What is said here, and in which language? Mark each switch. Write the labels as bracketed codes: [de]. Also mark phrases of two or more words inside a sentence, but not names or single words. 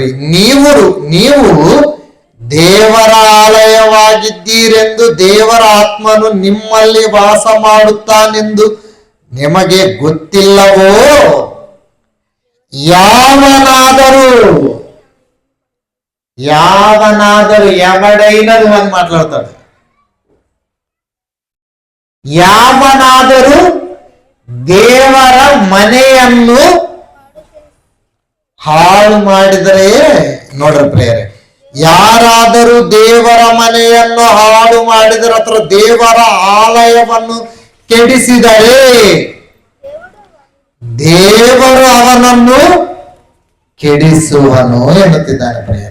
[kn] ನೀವು ದೇವರ ಆಲಯವಾಗಿದ್ದೀರೆಂದು ದೇವರ ಆತ್ಮನು ನಿಮ್ಮಲ್ಲಿ ವಾಸ ಮಾಡುತ್ತಾನೆಂದು ನಿಮಗೆ ಗೊತ್ತಿಲ್ಲವೋ? [te] ಯಾವನಾದರೂ ఎవడైనది అని మాట్లాడతాడు. [kn] ಯಾವನಾದರೂ ದೇವರ ಮನೆಯನ್ನು ಹಾಳು ಮಾಡಿದರೆ, ನೋಡ್ರಿ ಪ್ರಿಯರೇ, ಯಾರಾದರೂ ದೇವರ ಮನೆಯನ್ನು ಹಾಳು ಮಾಡಿದರೆ ಅಥವಾ ದೇವರ ಆಲಯವನ್ನು ಕೆಡಿಸಿದರೆ ದೇವರು ಅವನನ್ನು ಕೆಡಿಸುವನು ಎನ್ನುತ್ತಿದ್ದಾನೆ ಪ್ರಿಯರೇ.